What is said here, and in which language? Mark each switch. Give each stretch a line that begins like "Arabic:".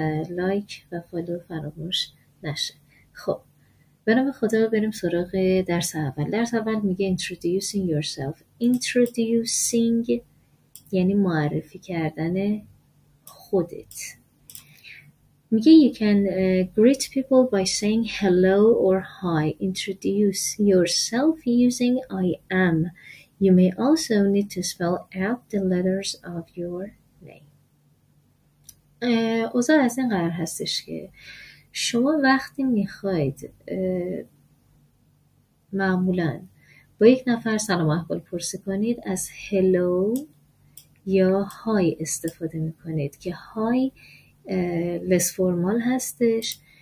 Persian: لایک و فالو فراموش نشه. خب به نام خدا بریم سراغ درس اول. درس اول میگه
English: introducing yourself.
Persian: Introducing یعنی معرفی کردن خودت. میگه
English: you can greet people by saying hello or hi. Introduce yourself using I am. You may also need to spell out the letters of your name.
Persian: اوضاع از این قرار هستش که شما وقتی میخواید معمولاً با یک نفر سلام احوال پرسی کنید از هلو یا های استفاده میکنید که های لس فرمال هستش.